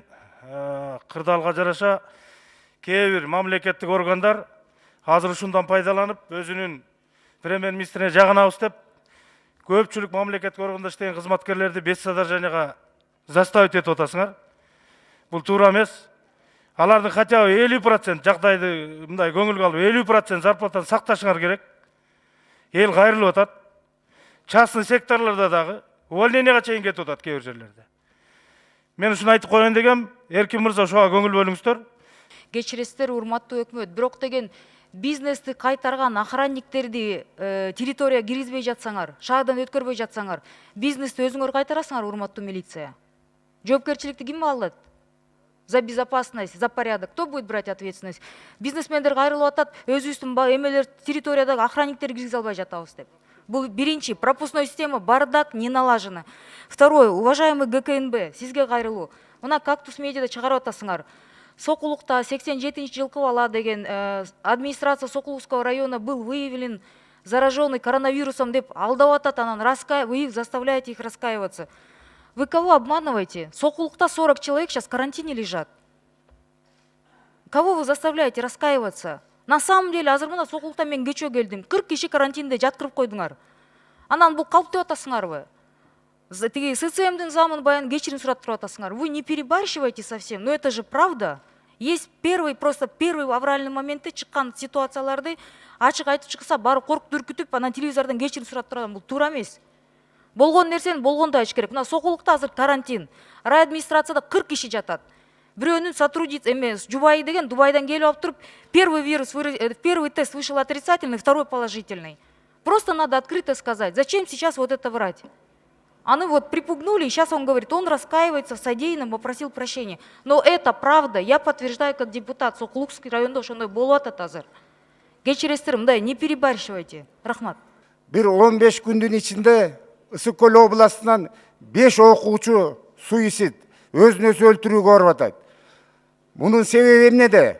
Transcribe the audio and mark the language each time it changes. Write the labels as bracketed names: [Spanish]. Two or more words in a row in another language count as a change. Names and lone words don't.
[Kyrgyz] Кырдаалга жараша кээ бир мамлекеттик органдар азыр ушундан пайдаланып, өзүнүн премьер-министрине жагынабыз деп, көпчүлүк мамлекеттик органда иштеген кызматкерлерди бес содержанияга заставить этип атасыңар. Бул туура эмес. Алардын [Russian] хотя бы [Kyrgyz] 50% жагдайды мындай көңүлгө алып 50% зарплатаны сакташыңар керек. Эл кайрылып атат. Частный секторлордо дагы увольнениега чейин кетип атат кээ бир жерлерде. Мен ушуну айтып коеюн дегем, Эркин мырза ошого көңүл бөлүңүздөр. Кечиресиздер, урматтуу өкмөт, бирок деген бизнести кайтарган охранниктерди территорияга киргизбей жатсаңар, шаардан өткөрбөй жатсаңар, бизнести өзүңөр кайтарасыңар, урматтуу милиция. Жоопкерчиликти ким алат? [Russian] За безопасность, за порядок. Кто будет брать ответственность? [Kyrgyz] Бизнесмендер кайрылып атат, өзүбүздүн эмелер территориядагы охранниктерди киргизе албай жатабыз деп. Бул биринчи, пропускной система бардак, [Russian] не налажена. Второе, уважаемый ГКНБ, сизге кайрылуу. [Kyrgyz] Мына Кактус медиада чыгарып атасыңар. Сокулукта 87-жылкы бала деген администрация [Russian] Сокулукского района был выявлен зараженный коронавирусом [Kyrgyz] деп алдап атат, анан [Russian] вы их заставляете их раскаиваться. Вы кого обманываете? Сокулукта 40 человек сейчас в карантине лежат. Кого вы заставляете раскаиваться? На самом деле, [Kyrgyz] азыр мына Сокулукта мен кечөө келдим. 40 киши карантинде жаткырып койдуңар. Анан бул калп деп атасыңарбы? Тиги СЦМдин замын баян кечирим сурап туруп атасыңар. [Russian] Вы не перебарщивайте совсем, но это же правда. Есть первый авральный [Kyrgyz] моментте чыккан ситуацияларды ачык айтып чыкса, барып коркуп үркүтүп, анан телевизордон кечирим сурап турган, бул туура эмес. болгон нерсени болгондой айтыш керек. Мына Сокулукта азыр карантин, рай администрацияда 40 киши жатат. Бирөөнүн сотрудница эмес жубайы деген Дубайдан келип алып туруп, [Russian] первый тест вышел отрицательный, второй положительный. Просто надо открыто сказать, зачем сейчас вот это врать? Они вот припугнули, и сейчас он говорит, он раскаивается в содеянном, попросил прощения. Но это правда, я подтверждаю как депутат Сокулукский районда, [Kyrgyz] ошондой болуп атат азыр. Кечиресиздер, мындай [Russian] не перебарщивайте. [Kyrgyz] Рахмат. Бир 15 күндүн ичинде Ысык Көл областынан 5 окуучу суицид, өзүн өзү өлтүрүүгө барып атат. Мунун себеби эмнеде?